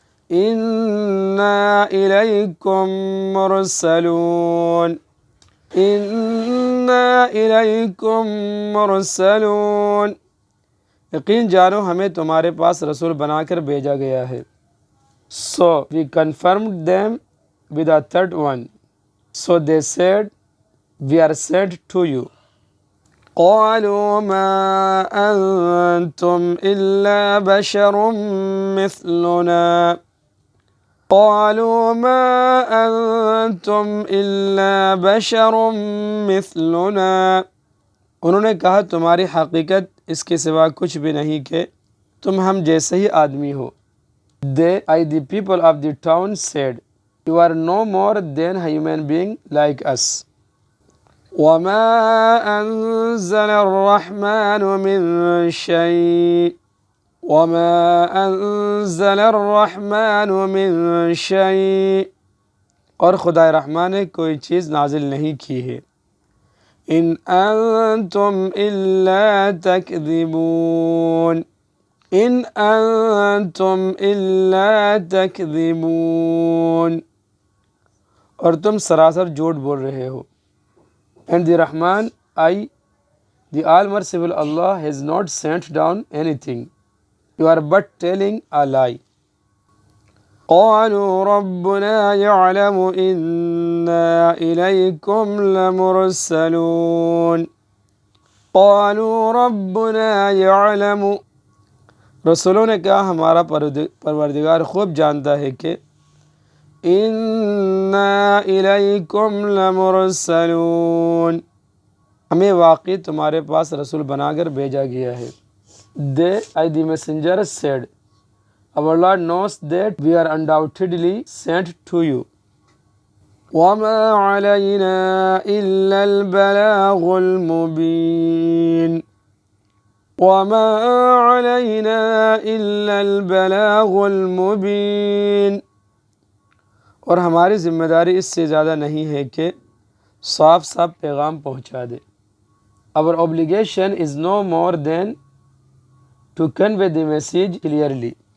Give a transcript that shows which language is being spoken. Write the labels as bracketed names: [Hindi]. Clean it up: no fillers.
[Arabic] اِنَّا إِلَيْكُمْ مُرْسَلُونَ اِنَّا إِلَيْكُمْ مُرْسَلُونَ [Urdu] یقین جانو ہمیں تمہارے پاس رسول بنا کر بھیجا گیا ہے. [English] So we confirmed them with a third one. So they said, we are sent to you. [Arabic] قالوا ما أنتم إلا بشر مثلنا [Urdu] قالوا ما أنتم إلا بشر مثلنا انہوں نے کہا تمہاری حقیقت اس کے سوا کچھ بھی نہیں کہ تم ہم جیسے ہی آدمی ہو. [English] They, the people of the town said, you are no more than a human being like us. [Arabic] وَمَا أَنزَلَ الرَّحْمَنُ مِن شَيْءٍ وَمَا أَنزَلَ الرَّحْمَنُ مِن شَيْءٍ [Urdu] اور خدا رحمان نے کوئی چیز نازل نہیں کی ہے. [Arabic] إِنْ أَنْتُمْ إِلَّا تَكْذِبُونَ إِنْ أَنْتُمْ إِلَّا تَكْذِبُونَ [Urdu] اور تم سراسر جھوٹ بول رہے ہو. [English] And the Rahman, the All-Merciful Allah, has not sent down anything. You are but telling a lie. [Arabic] قالوا ربنا يعلم إنا إليكم لمرسلون قالوا ربنا يعلم [Urdu] رسولوں نے کہا ہمارا پروردگار خوب جانتا ہے کہ [Arabic] اِنَّا إِلَيْكُمْ لَمُرْسَلُونَ [Urdu] ہمیں واقعی تمہارے پاس رسول بنا کر بھیجا گیا ہے. [English] They, the messengers said, our Lord knows that we are undoubtedly sent to you. [Arabic] وَمَا عَلَيْنَا إِلَّا الْبَلَاغُ الْمُبِينُ وَمَا عَلَيْنَا إِلَّا الْبَلَاغُ الْمُبِينُ [Urdu] اور ہماری ذمہ داری اس سے زیادہ نہیں ہے کہ صاف صاف پیغام پہنچا دے. [English] Our obligation is no more than to convey the message clearly.